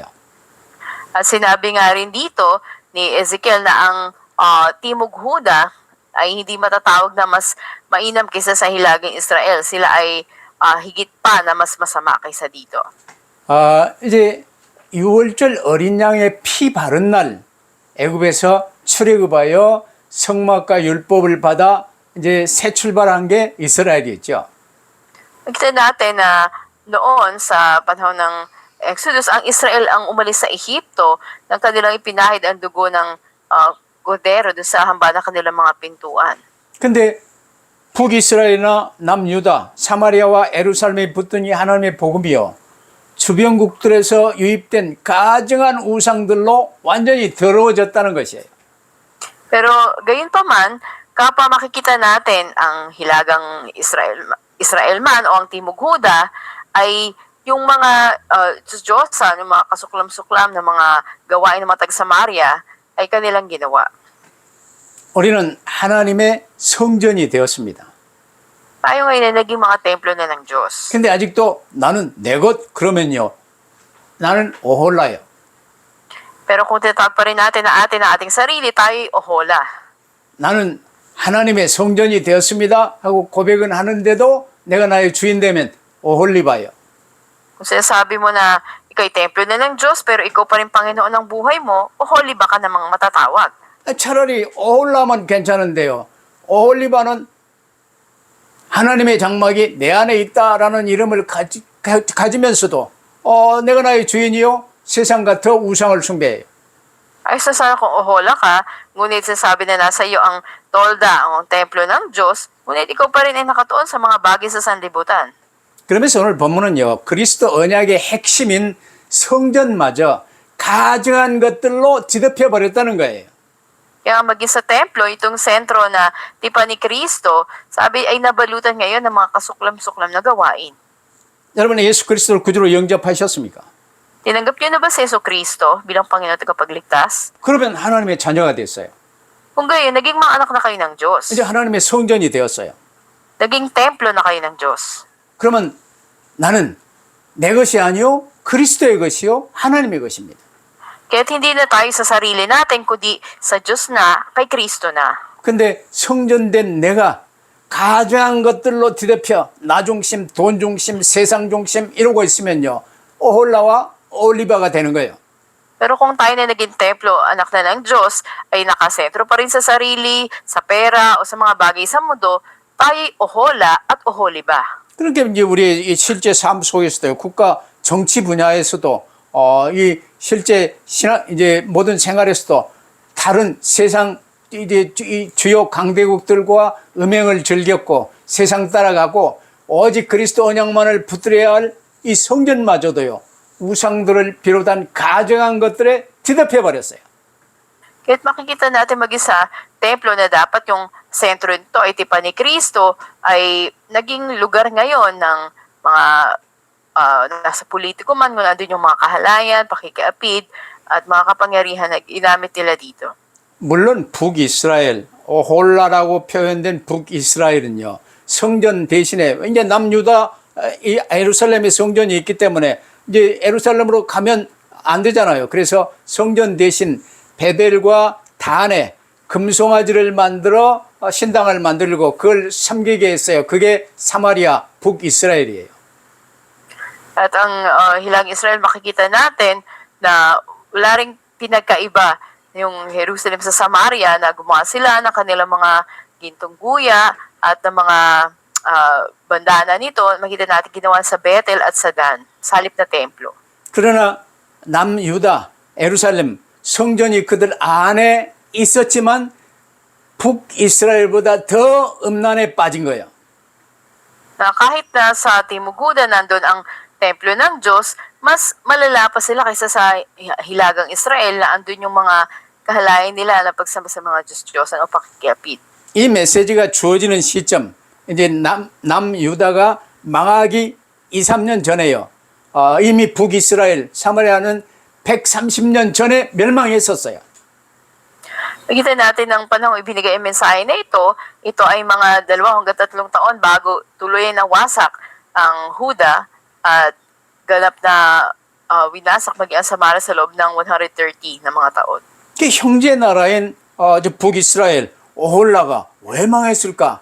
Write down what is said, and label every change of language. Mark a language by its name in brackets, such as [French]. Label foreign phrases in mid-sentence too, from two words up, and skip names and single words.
[Filipino] At sinabi nga rin dito ni Ezekiel na ang Timog Huda ay hindi matatawag na mas mainam kaysa sa hilagang Israel. Sila ay higit pa na mas masama kaysa dito. [Korean] 이제 6월절 어린 양의 피 바른 날 애굽에서 출애굽하여 성막과 율법을 받아 이제 새 출발한 게 이스라엘이었죠. [Filipino] Nakita natin na noon sa panahon ng Exodus, ang Israel ang umalis sa Ehipto nang kanilang ipinahid ang dugo ng Cordero doon sa hamba ng kanilang mga pintuan. [Korean] 근데 북이스라엘이나 남유다, 사마리아와 예루살렘에 붙은 이 하나님의 복음이요, 주변국들에서 유입된 가증한 우상들로 완전히 더러워졌다는 것이에요. [Filipino] Pero gayon pa man, kapag makikita natin ang hilagang Israel man o ang Timog Huda, ay yung mga Diyos-Diyosan, yung mga kasuklam-suklam na mga gawain ng mga taga-Samaria, ay kanilang ginawa. [Korean] 우리는 하나님의 성전이 되었습니다. [Filipino] Tayo ngayon ay naging mga templo na ng Diyos. [Korean] 근데 아직도 나는 내 것 그러면요, 나는 오홀라요. [Filipino] Pero kung tinatawag pa rin natin na ating sarili, tayo'y ohola. [Korean] 나는 하나님의 성전이 되었습니다 하고 고백은 하는데도 내가 나의 주인 되면 오홀리바요. [Filipino] Kung sinasabi mo na ikaw'y templo na ng Diyos, pero ikaw pa rin Panginoon ng buhay mo, oholiba ka namang matatawag. [Korean] 차라리 오홀라만 괜찮은데요, 오홀리바는 하나님의 장막이 내 안에 있다라는 이름을 가지면서도 내가 나의 주인이요, 세상과 더 우상을 숭배해요. [Filipino] Ay sana kung ohola ka, ngunit sinasabi na nasa iyo ang tolda, ang templo ng Diyos, ngunit ikaw pa rin ay nakatuon sa mga bagay sa sanlibutan. [Korean] 그러면서 오늘 본문은요, 그리스도 언약의 핵심인 성전마저 가증한 것들로 뒤덮여 버렸다는 거예요. [Filipino] Kaya maging sa templo, itong sentro na tipan ni Kristo, sabi ay nabalutan ngayon ng mga kasuklam-suklam na gawain. [Korean] 여러분, 예수 그리스도를 구주로 영접하셨습니까? [Filipino] Tinanggap niyo na ba si Yesu Kristo bilang Panginoon at Tagapagligtas? [Korean] 그러면 하나님의 자녀가 됐어요. [Filipino] Kung gayon, naging mga anak na kayo ng Diyos. [Korean] 이제 하나님의 성전이 되었어요. [Filipino] Naging templo na kayo ng Diyos. [Korean] 그러면 나는 내 것이 아니요, 그리스도의 것이요, 하나님의 것입니다. [Filipino] Kaya't hindi na tayo sa sarili natin, kundi sa Diyos na, kay Kristo na. [Korean] 근데 성전된 내가 가증한 것들로 뒤덮여 나 중심, 돈 중심, 세상 중심 이러고 있으면요, 오홀라와 올리바가 되는 거예요. [Filipino] Pero kung tayo na naging templo, anak na ng Diyos, ay nakasentro pa rin sa sarili, sa pera, o sa mga bagay sa mundo, tayo'y ohola at oholiba. [Korean] 그렇게 이제 우리 이 실제 삶 속에서도 국가 정치 분야에서도 이 실제 이제 모든 생활에서도 다른 세상 이제 이 주요 강대국들과 음행을 즐겼고 세상 따라가고 오직 그리스도 언약만을 붙들어야 할 이 성전마저도요, 우상들을 비롯한 가증한 것들에 뒤덮여 버렸어요. [Filipino] Kaya't makikita natin mag-isa, templo na dapat yung sentro nito ay tipan ni Kristo, ay naging lugar ngayon ng mga nasa politiko man, kung nandun yung mga kahalayan, pakikiapid, at mga kapangyarihan na ginamit nila dito. [Korean] 물론 북이스라엘, 오홀라라고 표현된 북이스라엘은요, 성전 대신에 이제 남유다, 이 예루살렘의 성전이 있기 때문에 이제 예루살렘으로 가면 안 되잖아요. 그래서 성전 대신 베델과 단에 금송아지를 만들어 신당을 만들고 그걸 섬기게 했어요. 그게 사마리아 북이스라엘이에요. [Filipino] At ang Hilang Israel, makikita natin na wala ring pinagkaiba yung Jerusalem sa Samaria na gumawa sila ng kanilang mga gintong guya at ng mga bandana nito. Makita natin ginawa sa Bethel at sa Dan, sa halip na templo. [Korean] 그러나 남유다, 예루살렘 성전이 그들 안에 있었지만 북이스라엘보다 더 음란에 빠진 거예요. [Filipino] Na kahit na sa Timuguda nandun ang templo ng Diyos, mas malala pa sila kaysa sa Hilagang Israel na andun yung mga kahalayan nila na pagsama sa mga Diyos-Diyosan o pakikiapit. [Korean] 이 메시지가 주어지는 시점, 이제 남유다가 망하기 2, 3년 전에요. 이미 북이스라엘, 사마리아는 130년 전에 멸망했었어요. [Filipino] Nakita natin ang panahon ibinigay ang mensahe na ito ay mga 2 hanggang 3 taon bago tuluyan na wasak ang Huda at ganap na winasak maging ang Samaria sa loob ng 130 na mga taon. [Korean] 그 형제 나라인 북이스라엘, 오홀라가 왜 망했을까?